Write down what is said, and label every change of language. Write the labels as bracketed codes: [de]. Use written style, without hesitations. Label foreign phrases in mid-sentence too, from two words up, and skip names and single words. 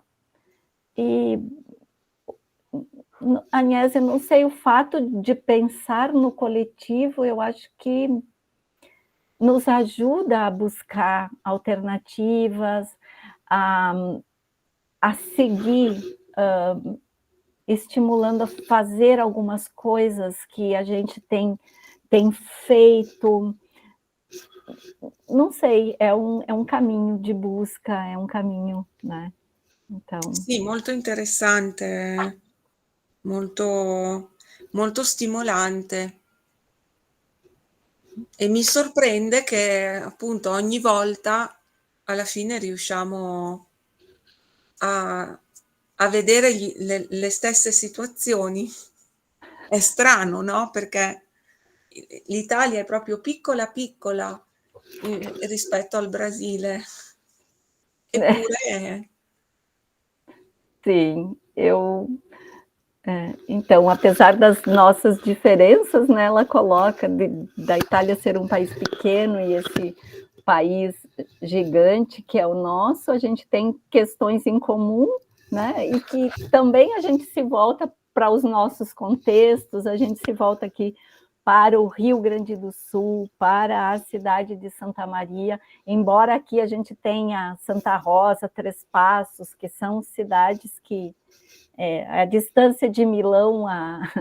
[pt] E, Agnese, não sei, o fato de pensar no coletivo, eu acho que nos ajuda a buscar alternativas, a seguir, estimulando a fazer algumas coisas que a gente tem feito. Não sei, é um caminho de busca, é um caminho, né? Então... [it] Sì, molto interessante, molto, molto stimolante. E mi sorprende che appunto ogni volta alla fine riusciamo a vedere le stesse situazioni. È strano, no? Perché l'Italia è proprio piccola piccola rispetto al Brasile. Eppure... [pt] Sim, então, apesar das nossas diferenças, né, ela coloca da Itália ser um país pequeno e esse país gigante que é o nosso, a gente tem questões em comum, né, e que também a gente se volta para os nossos contextos, a gente se volta aqui para o Rio Grande do Sul, para a cidade de Santa Maria, embora aqui a gente tenha Santa Rosa, Três Passos, que são cidades que a distância de Milão a